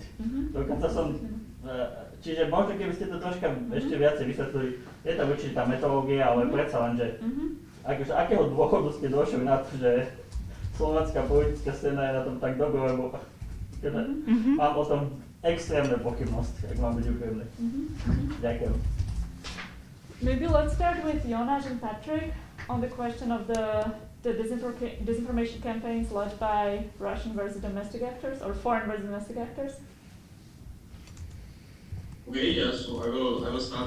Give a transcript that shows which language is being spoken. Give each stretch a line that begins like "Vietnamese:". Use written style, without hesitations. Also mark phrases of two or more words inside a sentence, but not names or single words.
Slovak: Dokonca som, čiže možno keby ste to troška ešte viacej vysvetlili, je to určitá metodológia, ale predsa len, že akože akého dôvodu ste došli na to, že slovenská politická scéna je na tom tak dobre, lebo mám o tom extrémne pochybnosti, ak mám byť úprimný. Ďakujem.
English: Maybe let's start with Jonas and Patrick on the question of the disinformation campaigns led by Russian versus domestic actors or foreign versus domestic actors. Okay, yeah, so I will start.